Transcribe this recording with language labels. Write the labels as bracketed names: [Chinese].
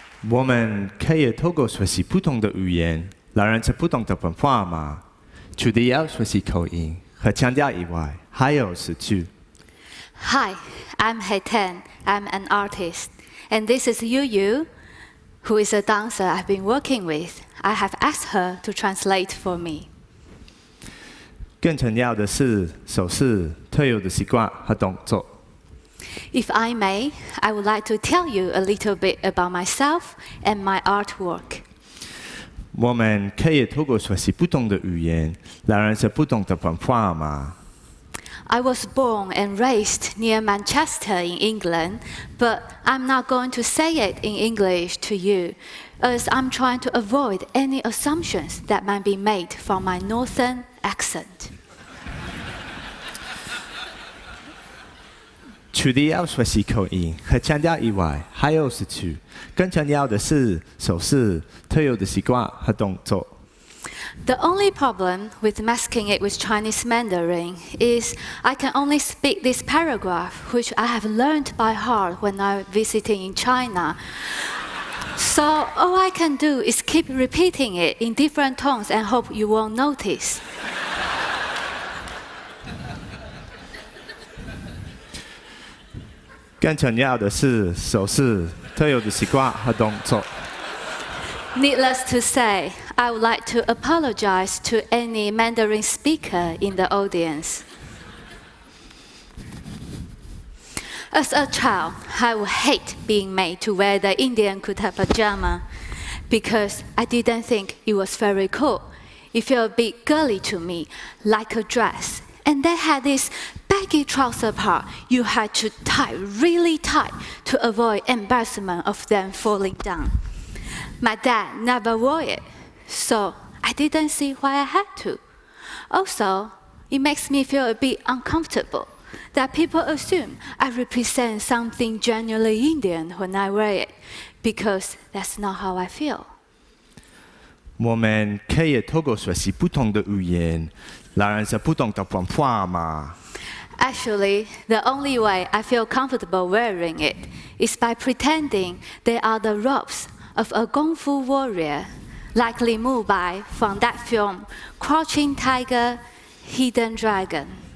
[Chinese] 我们可以透过学习不同的语言，来认识不同的文化吗？除了要学习口音和腔调以外，还有是去。 [English] Hi, I'm Hetain. I'm an artist. And this is Yuyu, who is a dancer I've been working with. I have asked her to translate for me. [Chinese] 更重要的是手势、特有的习惯和动作。 [English] If I may, I would like to tell you a little bit about myself and my artwork. [Chinese] 我们可以透过学习不同的语言，来认识不同的文化吗？ [English] I was born and raised near Manchester in England, but I'm not going to say it in English to you, as I'm trying to avoid any assumptions that might be made from my northern accent. [Chinese] 除了要学习口音和腔调以外，还有是去。更重要的是手势、特有的习惯和动作。 [English] The only problem with masking it with Chinese Mandarin is I can only speak this paragraph, which I have learned by heart when I'm visiting in China. So all I can do is keep repeating it in different tones and hope you won't notice. [Chinese] 更重要的是手势、特有的习惯和动作。 [English] Needless to say, I would like to apologize to any Mandarin speaker in the audience. As a child, I would hate being made to wear the Indian kurta pajama because I didn't think it was very cool. It felt a bit girly to me, like a dress. And they had this baggy trouser part you had to tie really tight to avoid embarrassment of them falling down. My dad never wore it, so I didn't see why I had to. Also, it makes me feel a bit uncomfortable that people assume I represent something genuinely Indian when I wear it, because that's not how I feel. [Chinese] 我们可以透过学习不同的语言，来认识不同的文化吗？ [English] Actually, the only way I feel comfortable wearing it is by pretending they are the robes of a Kung Fu warrior, like Li Mu Bai from that film, Crouching Tiger, Hidden Dragon.